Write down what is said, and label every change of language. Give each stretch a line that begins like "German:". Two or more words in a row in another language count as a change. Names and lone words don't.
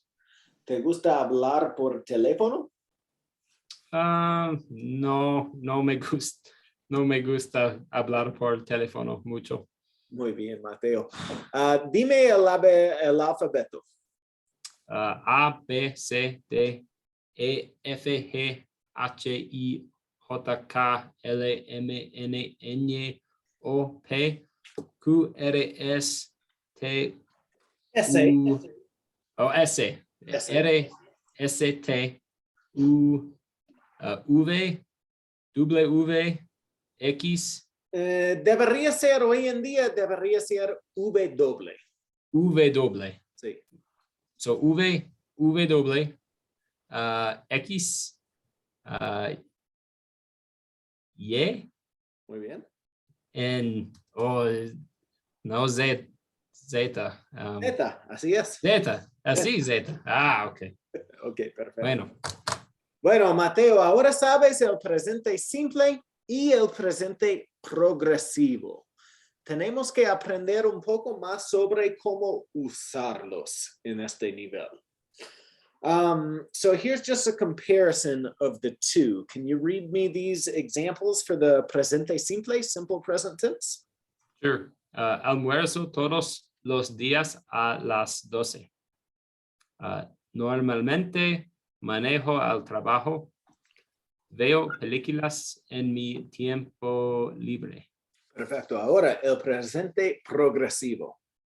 Spanish: ¿Te gusta hablar por teléfono? No me gusta hablar por teléfono mucho. Muy bien, Mateo. Dime el alfabeto. A, B, C, D, E, F, G, H, I, J, K, L, M, N, N, O, P, Q, R, S, T, U, S. R, S, T, U, V, W, X. Debería ser hoy en día, debería ser W. W. Sí. So V, W, X, Y. Muy bien.
English: And, no, Z.
Spanish: Zeta, así es. Z, así Z. Ok. Ok, perfecto. Bueno. Bueno, Mateo, ahora sabes el presente simple y el presente progresivo. Tenemos que aprender un poco más sobre cómo usarlos en este nivel.
English: So here's just a comparison of the two. Can you read me these examples for the
Spanish: presente simple,
English: simple present tense? Sure.
Spanish: Almuerzo todos los días a las 12. Normalmente manejo al trabajo. Veo películas en mi tiempo libre. Perfecto. Ahora, el presente progresivo.